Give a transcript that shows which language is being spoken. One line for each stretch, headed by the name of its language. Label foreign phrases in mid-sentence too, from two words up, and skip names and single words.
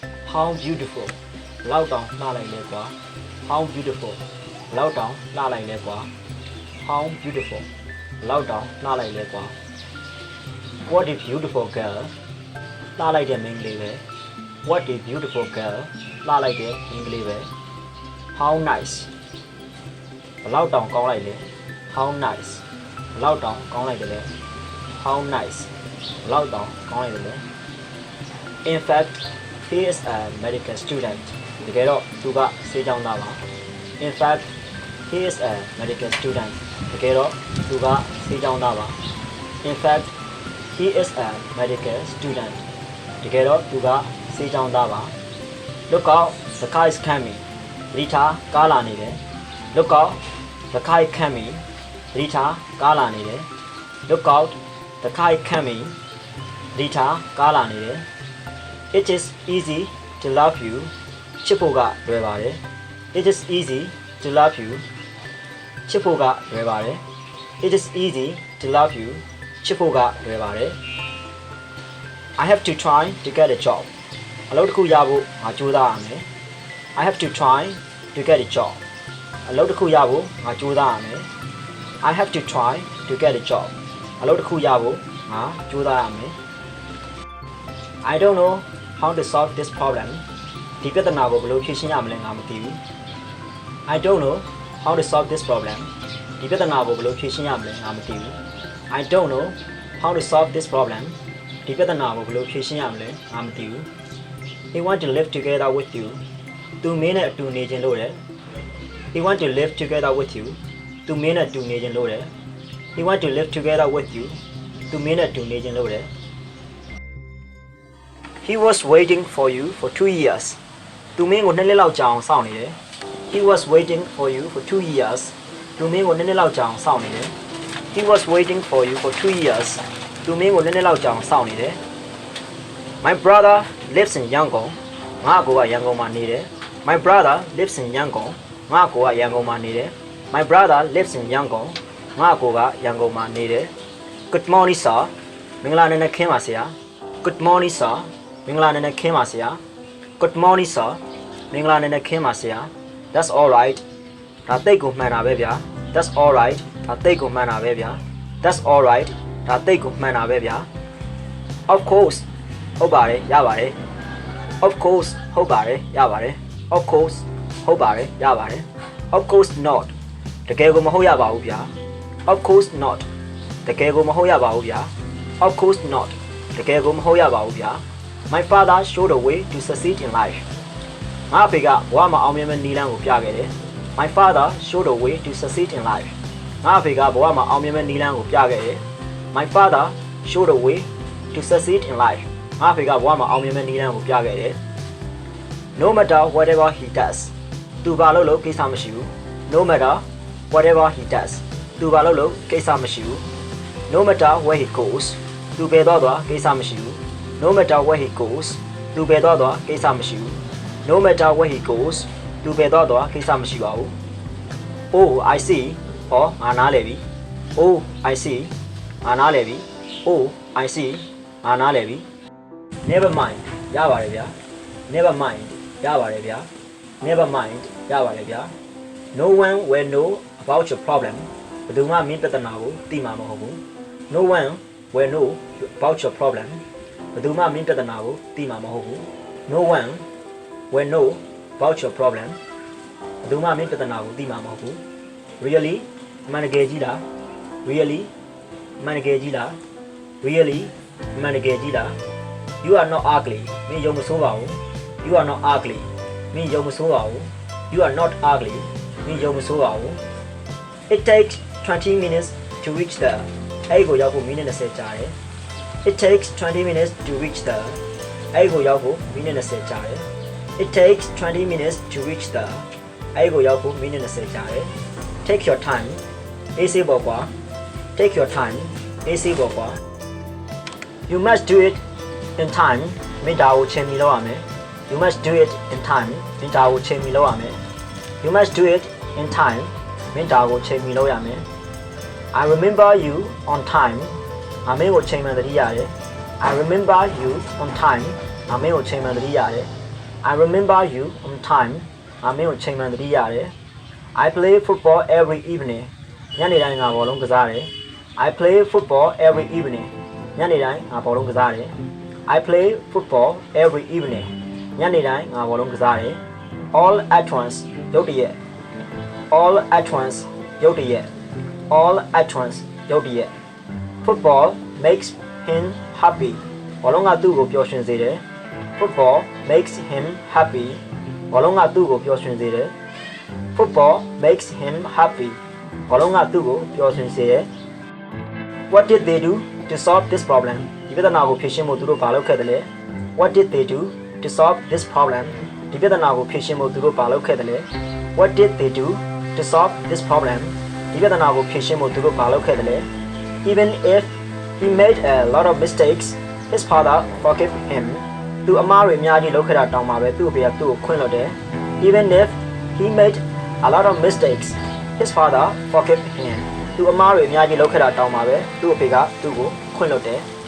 English: how beautiful
Burmese: လောက်တောင်လှလိုက်လဲကွာ
English: how beautiful
Burmese: လောက်တောင်လှလိုက်လဲကွာ
English: how beautiful
Burmese: လောက်တောင် လှလိုက်လဲကွာ
English: what a beautiful girl
Burmese: လှလိုက်တဲ့မိန်းကလေးပဲ
English: what a beautiful girl
Burmese: လှလိုက်တဲ့မိန်းကလေးပဲ
English: how nice
Burmese: ဘလောက်တောင်ကောင်းလိုက်လဲ
English: how nice
Burmese: ဘလောက်တောင်ကောင်းလိုက်တယ်လဲ
English: how nice
Burmese: ဘလောက်တောင်ကောင်းလိုက်တယ်လဲ
English: in fact he is a medical student
Burmese: တကယ်တော့သူကဆေးကျောင်းသားပါ
English: in fact he is a medical student
Burmese: တကယ်တော့သူကဆေးကျောင်းသားပါ
English: in fact he is a medical student
Burmese: တကယ်တော့သူကဆေးကျောင်းသားပါ
English: look out the car is coming
Burmese: သတိထားကားလာနေတယ်
English: look out the car is coming
Burmese: သတိထားကားလာနေတယ်
English: look out the car is coming
Burmese: သ တိထားကားလာနေတယ်
English: it is easy to love you
Burmese: ချစ်ဖို့ကလွယ်ပါတယ်
English: it is easy to love you
Burmese: ချစ်ဖို့ကလွယ်ပါတယ်
English: it is easy to love you
Burmese: ချစ်ဖို့ကလွယ်ပါတယ်
English: I have to try to get a job
Burmese: အလုပ်တစ်ခုရဖို့ငါကြိုးစားရမယ်
English: I have to try to get a job
Burmese: အလုပ်တစ်ခုရဖို့ငါကြိုးစားရမယ်
English: I have to try to get a
Burmese: job အလုပ်တစ်ခုရဖို့ငါကြိုးစားရမယ်
English: I don't know how to solve this problem
Burmese: ဒီပြဿနာကိုဘယ်လိုဖြေရှင်းရမလဲငါမသိဘူး
English: I don't know how to solve this problem
Burmese: ဒီပြဿနာကိုဘယ်လိုဖြေရှင်းရမလဲငါမသိဘူး
English: I don't know how to solve this problem
Burmese: ဒီပြဿနာကိုဘယ်လိုဖြေရှင်းရမလဲငါမသိဘူး
English: He want to live together with you
Burmese: သူမင်းနဲ့အတူနေခြင်းလို့တယ်
English: He want to live together with you
Burmese: သူမင်းနဲ့အတူနေခြင်းလို့တယ်
English: He want to live together with you
Burmese: သူမင်းနဲ့အတူနေခြင်းလို့တယ်
English: He was waiting for you for 2 years
Burmese: သူမင်းကို2နှစ်လောက်ကြာအောင်စောင့်နေတယ်
English: He was waiting for you for 2 years
Burmese: သူမင်းကို2နှစ်လောက်ကြာအောင်စောင့်နေတယ်
English: He was waiting for you for 2 years
Burmese: သူမင်းကို2နှစ်လောက်ကြာအောင်စောင့်နေတယ်
English: My brother lives in Yangon
Burmese: ငါကိုကရန်ကုန်မှာနေတယ်
English: My brother lives in Yangon
Burmese: ငါကိုကရန်ကုန်မှာနေတယ်
English: My brother lives in Yangon
Burmese: ငါကိုကရန်ကုန်မှာနေတယ်
English: Good morning sir
Burmese: မင်္ဂလာနံနက်ခင်းပါဆရာ
English: Good morning sir
Burmese: မင်္ဂလာနံနက်ခင်းပါဆရာ
English: Good morning sir
Burmese: မင်္ဂလာနံနက်ခင်းပါဆရာ
English: That's all right
Burmese: ဒါတိတ်ကိုမှန်တာပဲဗျာ
English: That's all right
Burmese: ဒါတိတ်ကိုမှန်တာပဲဗျာ
English: That's all right
Burmese: ဒါတိတ်ကိုမှန်တာပဲဗျာ
English: Of course
Burmese: ဟုတ်ပါတယ်ရပါတယ်
English: Of course
Burmese: ဟုတ်ပါတယ်ရပါတယ်
English: Of course
Burmese: ဟုတ်ပါတယ်ရပါတယ်
English: Of course not
Burmese: တကယ်ကိုမဟုတ်ရပါ ဘူးဗျာ
English: Of course not
Burmese: တကယ်ကိုမဟုတ်ရပါဘူးဗျာ
English: Of course not
Burmese: တကယ်ကိုမဟုတ်ရပါဘူးဗျာ
English: My father showed a way to succeed in life
Burmese: ငါအဖေကဘဝမှာအောင်မြင်မဲ့နည်းလမ်းကိုပြခဲ့တယ်
English: My father showed a way to succeed in life
Burmese: ငါအဖေကဘဝမှာအောင်မြင်မဲ့နည်းလမ်းကိုပြခဲ့တယ်
English: My father showed a way to succeed in life
Burmese: ငါအဖေကဘဝမှာအောင်မြင်မဲ့နည်းလမ်းကိုပြခဲ့တယ်
English: No matter whatever he does
Burmese: သူဘာလို့လို့ကိစ္စမရှိဘူး
English: No matter whatever he does
Burmese: သူဘာလို့လို့ကိစ္စမရှိဘူး
English: No matter where he goes
Burmese: သူဘယ်တော့သွားကိစ္စမရှိဘူး
English: No matter where he goes
Burmese: သူဘယ်တော့သွားကိစ္စမရှိဘူး
English: No matter where he goes
Burmese: သူဘယ်တော့သွားကိစ္စမရှိပါဘူး
English: Oh I see
Burmese: ဟောငါနားလည်ပြီ
English: Oh I see
Burmese: ငါနားလည်ပြီ
English: Oh I see
Burmese: ငါနားလည်ပြီ
English: Never mind
Burmese: ရပါတယ်ဗျာ
English: Never mind
Burmese: ရပါတယ်ဗျာ
English: Never mind
Burmese: ရပါတယ်ဗျာ
English: No one will know about your problem
Burmese: ဘယ်သူမှမင်းပြဿနာ ကိုသိမှာမဟုတ်ဘူး
English: No one will know about your problem
Burmese: ဘယ်သူမှမင်းပြဿနာကိုသိမှာမဟုတ်ဘူး
English: No one will know about your problem
Burmese: ဘယ်သူမှမင်းပြဿနာ ကိုသိမှာမဟုတ်ဘူး Really မှန်တကယ်ကြီးလား Really မှန်တကယ်ကြီးလား Really မှန်တကယ်ကြီးလား
English: You are not ugly
Burmese: မင်းရုံမ ဆိုးပါဘူး
English: You are not ugly
Burmese: မင်းရုံမဆိုးပါဘူး
English: You are not ugly
Burmese: မင်းရုံမဆိုးပါဘူး
English: It takes 20 minutes to reach there
Burmese: အဲ့ကိုရောက်ဖို့မိနစ်20ကြာတယ်
English: It takes 20 minutes to reach there
Burmese: အဲ့ကိုရောက်ဖို့မိနစ်20ကြာတယ်
English: It takes 20 minutes to reach there
Burmese: အဲ့ကိုရောက်ဖို့မိနစ်20ကြာတယ်
English: Take your time
Burmese: အေးစေးပေါ့ကွာ
English: Take your time
Burmese: အေးစေးပေါ့ကွာ
English: You must do it in time
Burmese: မင်းဒါကိုချိန်ပြီးလုပ်ရမယ်
English: You must do it in time
Burmese: မင်းဒါကိုချိန်ပြီးလုပ်ရမယ် You
English: must do it in time
Burmese: မင်းဒါကိုချိန်ပြီးလုပ်ရမယ်
English: I remember you on time
Burmese: ငါမင်းကို ချိန်မှန်သတိရတယ်
English: I remember you on time
Burmese: ငါမင်းကိုချိန်မှန်သတိရတယ်
English: I remember you on time
Burmese: ငါမင်းကိုချိန်မှန်သတိရတယ်
English: I play football every evening
Burmese: ညနေတိုင်းငါဘောလုံးကစားတယ်
English: I play football every evening
Burmese: ညနေတိုင်းငါဘောလုံးကစားတယ်
English: I play football every evening
Burmese: ညနေတိုင်းငါဘောလုံးကစားတယ်
English: all at once
Burmese: ရုတ်တရက်
English: all at once
Burmese: ရုတ်တရက်
English: all at once
Burmese: ရုတ်တရက်
English: football makes him happy
Burmese: ဘောလုံးကသူ့ကိုပျော်ရွှင်စေတယ်
English: football makes him happy
Burmese: ဘောလုံးကသူ့ကိုပျော်ရွှင်စေတယ်
English: football makes him happy
Burmese: ဘောလုံးကသူ့ကိုပျော်ရွှင်စေတယ်
English: what did they do to solve this problem
Burmese: ဒီပြဿနာကိုဖြေရှင်းဖို့သူတို့ဘာလုပ်ခဲ့တယ်လဲ
English: what did they do to solve this problem
Burmese: ဒီ ပြဿနာကိုဖြေရှင်းဖို့သူတို့ဘာလုပ်ခဲ့တယ်လဲ
English: what did they do to solve this problem
Burmese: ဒီပြဿနာကိုဖြေရှင်းဖို့သူတို့ဘာလုပ်ခဲ့တယ်လဲ
English: even if he made a lot of mistakes his father forgave him
Burmese: သူအမားတွေအများကြီးလုပ်ခဲ့တာတောင်မှပဲသူ့အဖေကသူ့ကိုခွင့်လွှတ်တယ်
English: even if he made a lot of mistakes his father forgave him
Burmese: သူအမားတွေအများကြီးလုပ်ခဲ့တာတောင်မှပဲသူ့အဖေကသူ့ကိုခွင့်လွှတ်တယ်